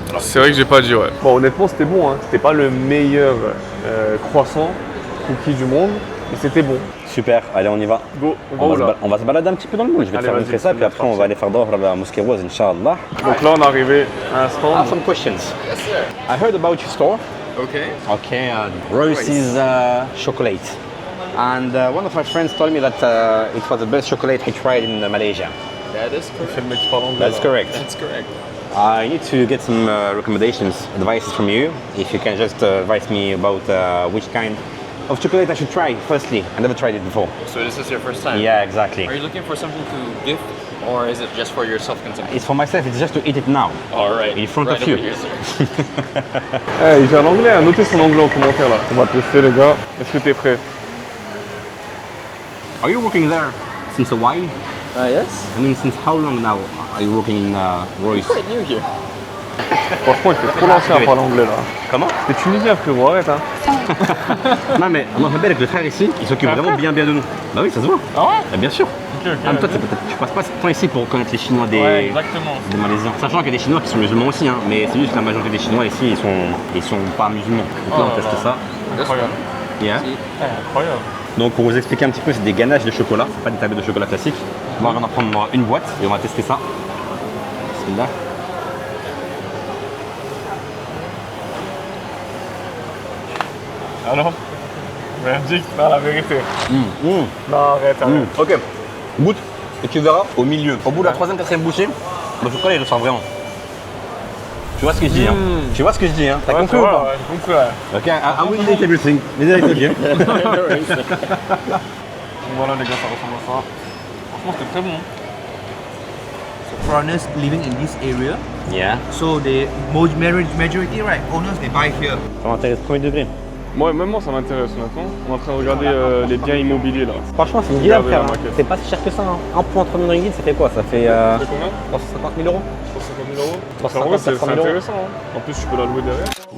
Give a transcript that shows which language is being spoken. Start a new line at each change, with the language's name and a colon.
French: C'est vrai que j'ai pas dit, ouais. Bon, honnêtement, c'était bon, hein. C'était pas le meilleur croissant cookie du monde, mais c'était bon. Super, allez, on y va. Go, on va se balader un petit peu dans le monde. Je vais te faire montrer ça, puis après, on va aller faire Dohr à la mosquée rose, Inch'Allah. Donc là, on est arrivé à un stand.
English: I have some questions. Yes, sir. I heard about your store. Okay. Okay, Royce's chocolate. And one of my friends told me that it was the best chocolate he tried in Malaysia. That is correct. That's correct. That's correct. I need to get some recommendations, advices from you. If you can just advise me about which kind of chocolate I should try, firstly. I never tried it before. So this is your first time? Yeah, exactly. Are you looking for something to gift, or is it just for your self-consumption? It's for myself, it's just to eat it now. Alright. In front of you. Here, sir.
French: Il fait un anglais, notez son anglais en commentaire là. On va tester les gars. Est-ce que t'es prêt?
English: Are you working there since a while? Yes. I mean, since how long now are you working in Royce? Quite new here.
French: Franchement, il fait trop l'ancien à parler anglais là. Comment? T'es tunisien frérot, arrête hein. Non mais Allah fait avec le frère ici, il s'occupe vraiment bien de nous. Bah oui, ça se voit. Ah ouais? Bah, bien sûr.
English: Okay,
French: Ah, mais toi, tu passes pas ce temps ici pour connaître les Chinois des Malaisiens. Sachant qu'il y a des Chinois qui sont musulmans aussi, hein, mais c'est juste que la majorité des Chinois ici, ils sont pas musulmans. Donc là, on teste ça. Incroyable.
English: Yeah.
French: Incroyable. Donc pour vous expliquer un petit peu, c'est des ganaches de chocolat, c'est pas des tablettes de chocolat classiques. On va en prendre une boîte et on va tester ça.
Arabic: Bismillah.
French: Alors? Merdique, non, la vérité. Non, arrête. Ok, goûte et tu verras au milieu. Au bout de la 3e, 4e bouchée, le chocolat il le sent vraiment. Tu vois ce que je dis, hein? Tu vois ce que je dis, hein? T'as compris ou pas? Ouais, j'ai compris, ouais.
English: Ok, I'm willing to take everything.
French: Mais avec okay. Voilà, les gars, ça ressemble à ça. Franchement, c'était très bon.
English: Foreigners living in this area, Yeah. so the majority, right, owners they buy here.
French: Ça m'intéresse premier degré. Moi, même moi, ça m'intéresse, honnêtement. On est en train de regarder les biens immobiliers, là. Franchement, c'est une guilade, Regardez frère. la Hein. maquette. C'est pas si cher que ça. Hein. 1,3 million de ringgit, ça fait quoi? Ça fait C'est combien 350 000 euros. 350 000 euros. 350 En vrai, c'est 400 000 euros. intéressant. Hein. En plus, tu peux la louer derrière.